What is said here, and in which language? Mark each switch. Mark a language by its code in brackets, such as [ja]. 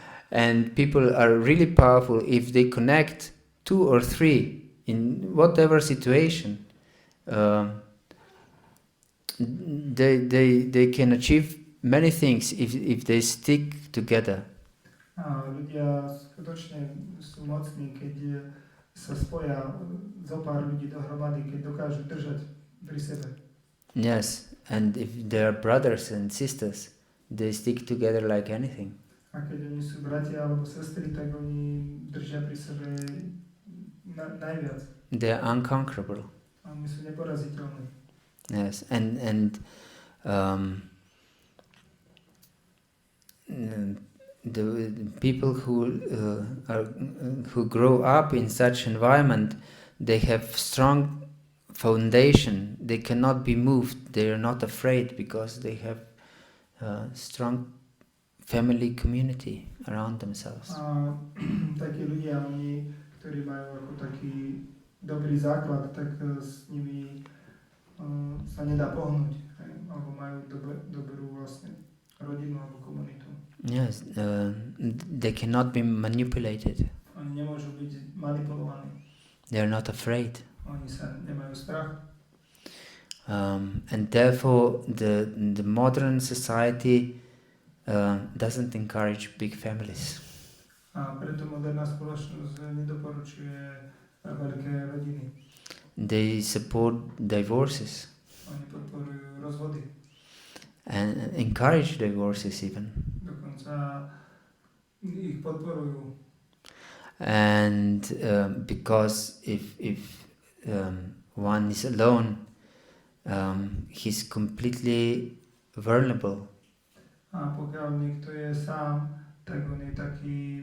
[en] And people are really powerful if they connect 2 or 3 in whatever situation. They can achieve many things if they stick together. [sk] A ľudia skutočne sú mocní, keď sa spoja zo pár ľudí dohromady, keď dokážu držať pri sebe. [en] Yes, and if they are brothers and sisters, they stick together like anything. [sk] A keď oni sú bratia alebo sestry, tak oni držia pri sebe najviac. [en] They are unconquerable. [sk] A oni sú neporaziteľní. [en] Yes, and the people who grow up in such environment, they have strong foundation. They cannot be moved. They are not afraid because they have strong family community around themselves. [sk] A takí ľudia, oni, ktorí majú ako taký dobrý základ, tak s nimi sa nedá pohnúť, alebo majú dobrú vlastne rodinu alebo komunitu. [en] Yes, they cannot be manipulated. [sk] Oni nemôžu byť manipulovaní. [en] They are not afraid. [sk] Oni sa nemajú strach. [en] And therefore the modern society doesn't encourage big families. [sk] A preto moderná spoločnosť nedoporučuje veľké rodiny. [en] They support divorces [sk] Oni podporujú rozvody. [en] and encourage divorces even. [sk] Dokonca ich podporujú. [en] And because if one is alone, he's completely vulnerable. [sk] A pokiaľ niekto je sám, tak on je taký